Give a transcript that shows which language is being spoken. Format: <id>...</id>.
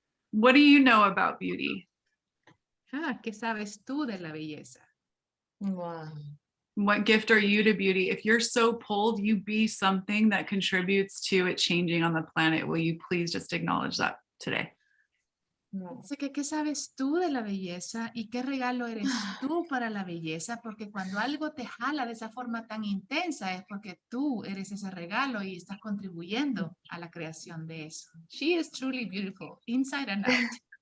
<en>What do you know about beauty?</en> <es>¿Qué sabes tú de la belleza?</es> <en>Wow. What gift are you to beauty? If you're so pulled, you be something that contributes to it changing on the planet. Will you please just acknowledge that today? No.</en> <es>Así que, ¿qué sabes tú de la belleza y qué regalo eres tú para la belleza? Porque cuando algo te jala de esa forma tan intensa es porque tú eres ese regalo y estás contribuyendo a la creación de eso.</es> <en>She is truly beautiful, inside and out.</en>